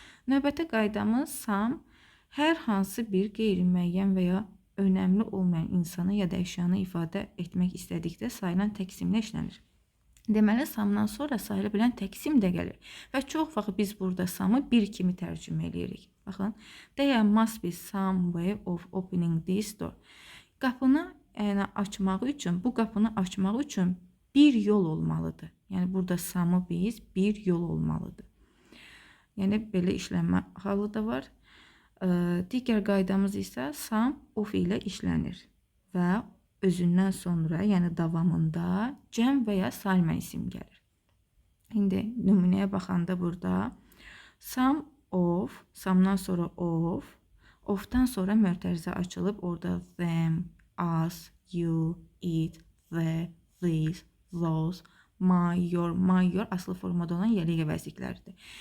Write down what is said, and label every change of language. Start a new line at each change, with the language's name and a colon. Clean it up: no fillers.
Azerbaijani: Növbəti qaydamız sam hər hansı bir qeyri-müəyyən və ya önəmli olmayan insanı ya da əşyanı ifadə etmək istədikdə sayılan təksimlə işlənir. Deməli, samdan sonra sayıla bilən təksim də gəlir. Və çox vaxt biz burada samı bir kimi tərcümə edirik. Baxın,
English: there must be some way of opening this door.
Azerbaijani: Qapını açmaq üçün, bu qapını açmaq üçün bir yol olmalıdır. Yəni burada samı biz bir yol olmalıdır. Yəni belə işlənmə halı da var. Digər qaydamız isə some of ilə işlənir və özündən sonra, yəni davamında cəm və ya saymə isim gəlir. İndi nümunəyə baxanda burada some of, samdan sonra ofdan sonra mötərizə açılıb, orada them, us, you, it, the, these, those, my, your aslı formada olan yerli əvəzliklərdir.